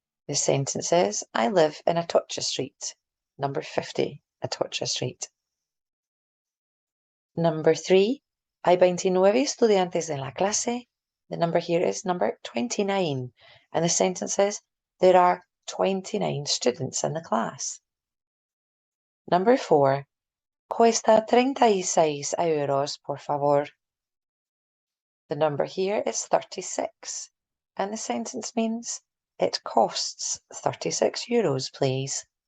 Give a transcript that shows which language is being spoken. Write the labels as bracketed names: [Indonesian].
[English] The sentence says, I live in Atocha Street. Number 50, Atocha Street. Number 3, [Spanish] hay 29 estudiantes en la clase. [English] The number here is number 29. And the sentence says, there are 29 students in the class. Number 4, [Spanish] cuesta 36 euros, por favor. [English] The number here is 36. And the sentence means, it costs 36 euros, please.